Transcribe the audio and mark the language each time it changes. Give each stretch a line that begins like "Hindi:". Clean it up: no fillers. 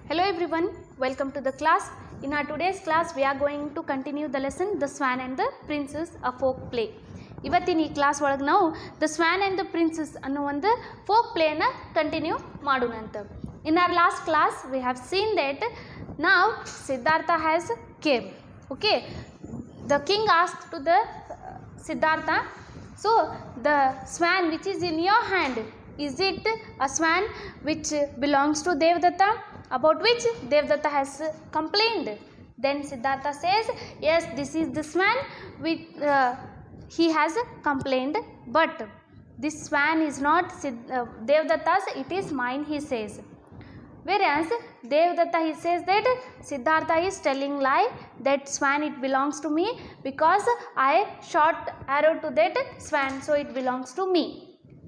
English: everyone, welcome to the class. In our today's class we are going to continue the lesson The Swan and the Princess, a folk play.
Kannada: ಇವತ್ತಿನ ಈ class ಒಳಗೆ ನಾವು the swan and the princess ಅನ್ನೋ ಒಂದು folk ಪ್ಲೇನ continue ಮಾಡೋಣ ಅಂತ.
English: In our last class we have seen that ನಾವು Siddhartha has came. Okay, the king ask to the Siddhartha, so the swan which is in your hand, is it a swan which belongs to Devadatta, about which Devadatta has complained? Then Siddhartha says, yes, this is the swan which he has complained, but this swan is not Devadatta's, it is mine, he says. Whereas Devadatta, he says that Siddhartha is telling lie, that swan it belongs to me because I shot arrow to that swan, so it belongs to me.